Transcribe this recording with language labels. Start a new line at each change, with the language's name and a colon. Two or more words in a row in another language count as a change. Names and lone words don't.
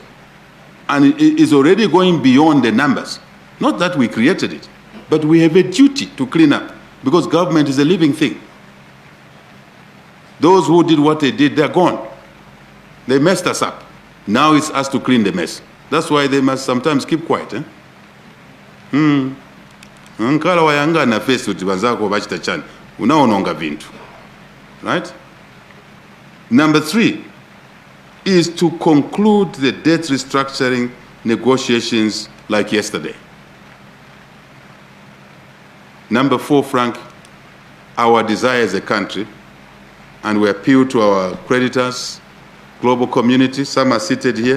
English: And it is already going beyond the numbers. Not that we created it, but we have a duty to clean up, because government is a living thing. Those who did what they did, they're gone. They messed us up. Now it's us to clean the mess. That's why they must sometimes keep quiet.
Nyanja: Nkala wayanga na face uti banzako bachita chani. Unaononga vintu.
English: Right? Number 3 is to conclude the debt restructuring negotiations like yesterday. Number 4, Frank, our desire as a country, and we appeal to our creditors, global community, some are seated here.